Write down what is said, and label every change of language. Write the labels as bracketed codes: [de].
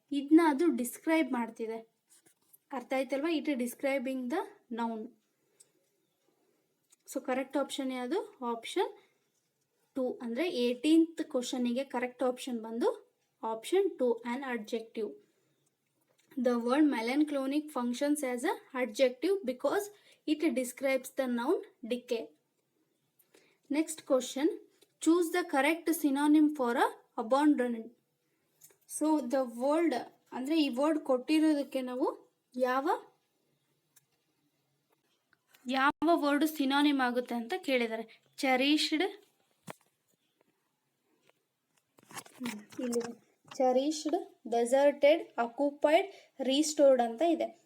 [kn] ಇದನ್ನ ಅದು ಡಿಸ್ಕ್ರೈಬ್ ಮಾಡ್ತಿದೆ. ಅರ್ಥ ಆಯ್ತಲ್ವಾ? [en] It describing the noun. So correct option ಯಾವುದು? Option 2. [kn] ಅಂದರೆ [en] 18th ಕ್ವಶನಿಗೆ correct option ಬಂದು option 2, an adjective. The word melanchthonic functions as an adjective because it describes the noun decay. Next question. Choose the correct synonym for a abandoned. So the word [kn] ಅಂದರೆ ಈ word ಕೊಟ್ಟಿರೋದಕ್ಕೆ ನಾವು ಯಾವ word synonym ಆಗುತ್ತೆ ಅಂತ ಕೇಳಿದ್ದಾರೆ. [en] cherished, ಇಲ್ಲಿದೆ cherished, deserted, occupied, restored [kn] ಅಂತ ಇದೆ.